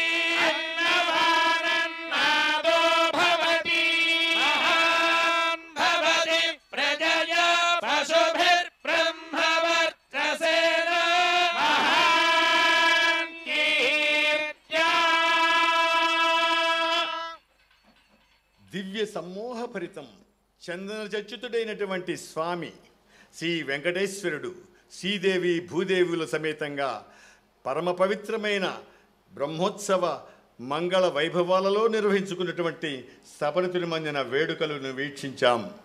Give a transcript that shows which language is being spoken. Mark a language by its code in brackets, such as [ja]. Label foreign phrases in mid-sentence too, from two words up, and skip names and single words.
[sa] अन्नवानन्नादो भवति महान् भवति प्रजया पशुभिर्ब्रह्मवर्चसेन महान् कीर्त्या [te] దివ్య సమ్మోహభరితం చందనచచ్యుతుడైనటువంటి స్వామి శ్రీ వెంకటేశ్వరుడు శ్రీదేవి భూదేవుల సమేతంగా పరమ పవిత్రమైన బ్రహ్మోత్సవ మంగళ వైభవాలలో నిర్వహించుకున్నటువంటి సపరితులమందిన వేడుకలను వీక్షించాం.